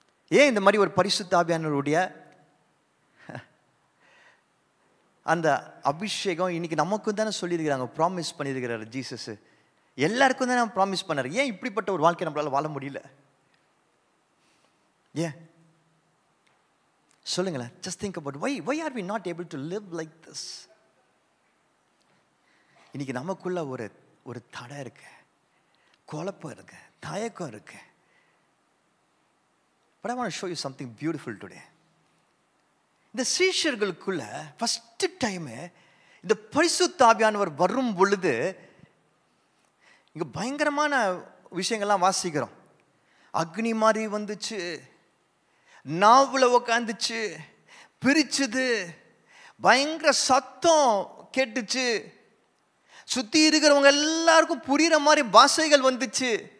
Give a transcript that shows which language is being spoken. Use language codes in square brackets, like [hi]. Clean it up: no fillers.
[ta] ஏன் இந்த மாதிரி ஒரு பரிசுத்த ஆவியானவருடைய அந்த அபிஷேகம் இன்னைக்கு நமக்கும் தானே சொல்லியிருக்கிறாங்க, ப்ராமிஸ் பண்ணியிருக்கிறாரு ஜீசஸ். எல்லாருக்கும் தானே ப்ராமிஸ் பண்ணாரு. ஏன் இப்படிப்பட்ட ஒரு வாழ்க்கை நம்மளால வாழ முடியல? ஏன் சொல்லுங்களேன். [en] just think about why are we not able to live like this? [ta] இன்னைக்கு நமக்குள்ள ஒரு தடை இருக்கு, குழப்பம் இருக்கு, தயக்கம் இருக்கு. [en] But I want to show you something beautiful today. [ta] இந்த சீஷர்களுக்குள்ள ஃபர்ஸ்ட் டைம் இந்த பரிசுத்த ஆவியானவர் வரும் பொழுது இங்க பயங்கரமான விஷயங்கள்லாம் வாசிக்கிறோம். அக்னி மாதிரி வந்துச்சு, நாவுல உக்காந்துச்சு, பிரிச்சுது, பயங்கர சத்தம் கேட்டுச்சு, சுத்தி இருக்கிறவங்க எல்லாருக்கும் புரியுற மாதிரி பாஷைகள் வந்துச்சு.